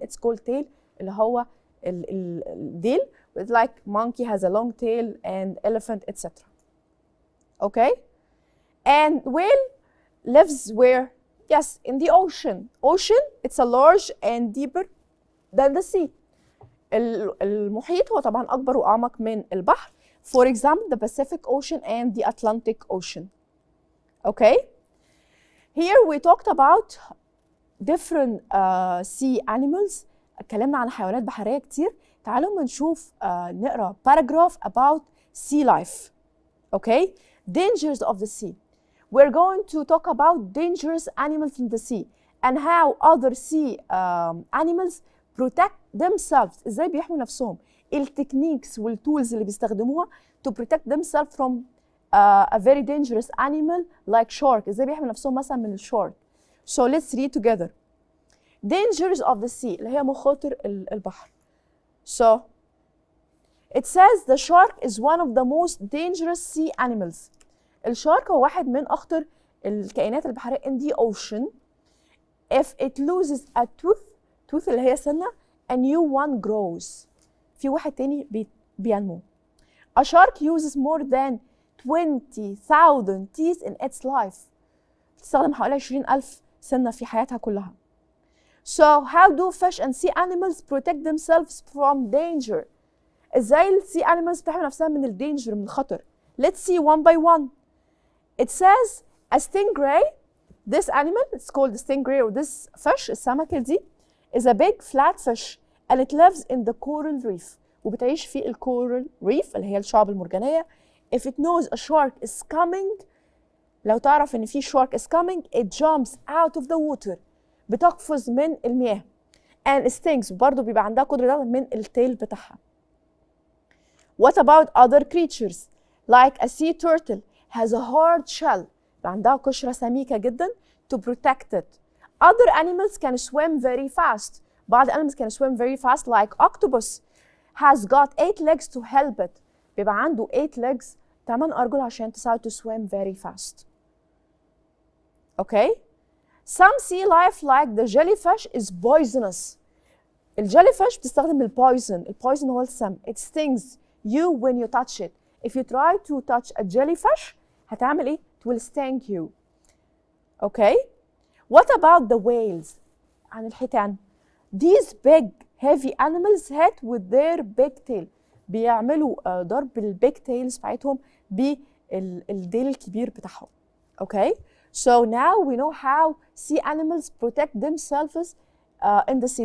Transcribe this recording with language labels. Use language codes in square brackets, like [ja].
[en] It's called tail [ar] اللي هو الديل. [en] It's like monkey has a long tail and elephant, etc. Okay? And whale lives where? Yes, in the ocean. Ocean, it's a large and deeper than the sea. [ar] المحيط هو طبعا أكبر وأعمق من البحر. [en] For example, the Pacific Ocean and the Atlantic Ocean. Okay? Here we talked about different sea animals. [ar] اتكلمنا عن حيوانات بحرية كتير. تعالوا ما نشوف نقرأ [en] paragraph about sea life. Okay? Dangers of the sea. We're going to talk about dangerous animals in the sea and how other sea animals protect themselves. [ar] ازاي بيحموا نفسهم. التكنيكس والتولز اللي بيستخدموها [en] to protect themselves from a very dangerous animal like shark. [ar] ازاي بيحموا نفسهم مثلا من الشارك. [en] So let's read together. Dangers of the sea [ar] اللي هي مخاطر البحر. [en] So it says the shark is one of the most dangerous sea animals. [ar] الشارك هو واحد من أخطر الكائنات البحرية [en] in the ocean. If it loses a tooth [ar] اللي هي سنة, [en] a new one grows. [ar] في واحد تاني بينمو. [en] A shark uses more than 20,000 teeth in its life. [ar] بتستخدم حوالي 20,000 سنة في حياتها كلها. [en] So how do fish and sea animals protect themselves from danger? [ar] ازاي السي animals بتحمي نفسها من الدينجر من الخطر؟ [en] Let's see one by one. It says a stingray. This animal, it's called the stingray or this fish, [ar] السمكة دي, [en] is a big flat fish and it lives in the coral reef. [ar] وبتعيش في الكورال ريف اللي هي الشعب المرجانية. [en] If it knows a shark is coming, [ar] لو تعرف إن في [en] shark is coming, it jumps out of the water. [ar] بتقفز من المياه. [en] And it stings. [ar] برضه بيبقى عندها قدرة ده من التيل بتاعها. [en] What about other creatures? Like a sea turtle has a hard shell. [ar] عندها قشرة سميكة جدا [en] to protect it. Other animals can swim very fast. بعض animals can swim very fast like octopus has got 8 legs to help it. [ar] بيبقى عنده 8 legs 8 أرجل عشان تساعده [en] to swim very fast. Okay? Some sea life like the jellyfish is poisonous. [ar] الجيليفيش بتستخدم البويزن. البويزن هو السم. [en] It stings you when you touch it. If you try to touch a jellyfish [ar] هتعمل ايه؟ [en] It will sting you. Okay? What about the whales? [ar] عن الحيتان. [en] These big heavy animals hit with their big tail. [ar] بيعملوا ضرب البيج تيلز بتاعتهم بالديل الكبير بتاعهم. [en] Okay? So now we know how sea animals protect themselves in the sea.